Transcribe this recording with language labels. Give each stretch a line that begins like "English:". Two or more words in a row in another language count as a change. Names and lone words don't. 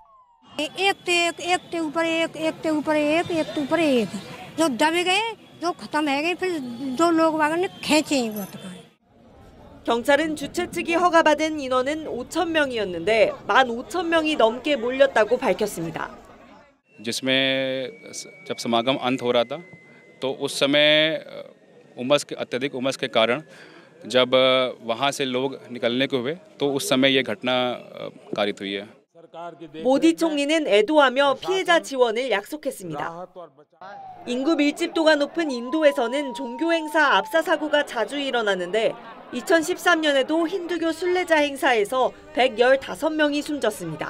Korean: 경찰은 주최 측이 허가받은 인원은 5,000명이었는데 15,000명이 넘게 몰렸다고 밝혔습니다.
Hindi: जिसमें जब समागम अंत हो रहा था तो उस समय अत्यधिक उमस के कारण जब वहां से लोग निकलने को हुए तो उस समय ये घटना कारित हुई है.
Korean: 모디 총리는 애도하며 피해자 지원을 약속했습니다. 인구 밀집도가 높은 인도에서는 종교 행사 압사 사고가 자주 일어나는데 2013년에도 힌두교 순례자 행사에서 115명이 숨졌습니다.